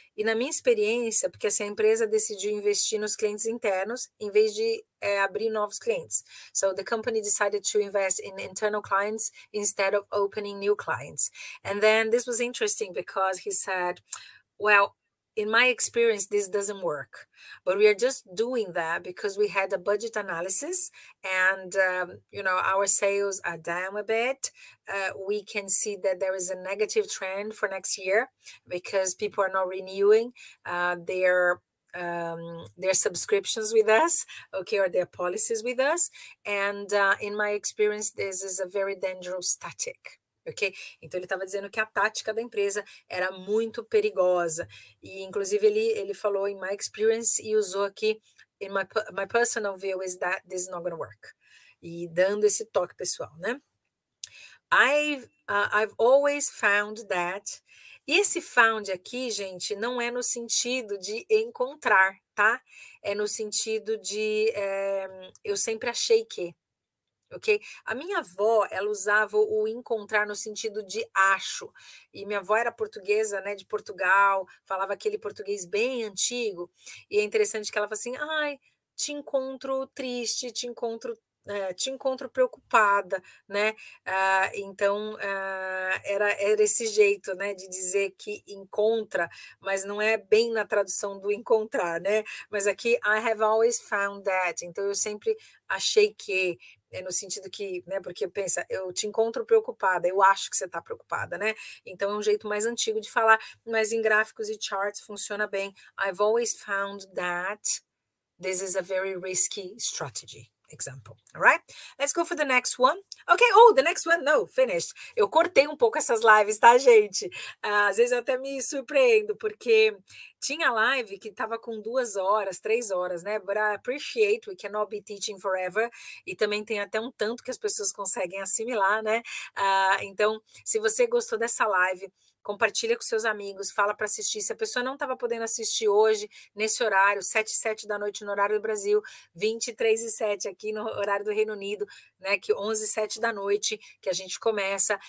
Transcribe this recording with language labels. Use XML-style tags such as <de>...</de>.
<pt>E na minha experiência, porque essa empresa decidiu investir nos clientes internos em vez de abrir novos clientes.</pt> <en>So the company decided to invest in internal clients instead of opening new clients. And then this was interesting because he said, well, in my experience, this doesn't work, but we are just doing that because we had a budget analysis and, you know, our sales are down a bit. We can see that there is a negative trend for next year because people are not renewing their subscriptions with us, okay, or their policies with us. And in my experience, this is a very dangerous tactic. Ok?</en> <pt>Então, ele estava dizendo que a tática da empresa era muito perigosa. E, inclusive, ele falou</pt> <en>in my experience</en> <pt>e usou aqui</pt> <en>in my personal view is that this is not going to work.</en> <pt>E dando esse toque pessoal, né?</pt> <en>I've always found that...</en> <pt>E esse found aqui, gente, não é no sentido de encontrar, tá? É no sentido de eu sempre achei que. Ok? A minha avó, ela usava o encontrar no sentido de acho. E minha avó era portuguesa, né, de Portugal, falava aquele português bem antigo. E é interessante que ela fala assim: ai, te encontro triste, te encontro preocupada, né? Então, era esse jeito, né, de dizer que encontra, mas não é bem na tradução do encontrar, né? Mas aqui,</pt> <en>I have always found that.</en> <pt>Então, eu sempre achei que no sentido que, né, porque pensa, eu te encontro preocupada, eu acho que você está preocupada, né? Então é um jeito mais antigo de falar, mas em gráficos e charts funciona bem.</pt> <en>I've always found that this is a very risky strategy. Example. All right? Let's go for the next one. Okay. Oh, the next one. No, finished.</en> <pt>Eu cortei um pouco essas lives, tá, gente? Às vezes eu até me surpreendo, porque tinha live que estava com 2 horas, 3 horas, né?</pt> <en>But I appreciate, we cannot be teaching forever.</en> <pt>E também tem até um tanto que as pessoas conseguem assimilar, né? Então, se você gostou dessa live, compartilha com seus amigos, fala para assistir. Se a pessoa não estava podendo assistir hoje, nesse horário, 7 e 7 da noite no horário do Brasil, 23 e 7 aqui no horário do Reino Unido, né, que 11 e 7 da noite que a gente começa.</pt>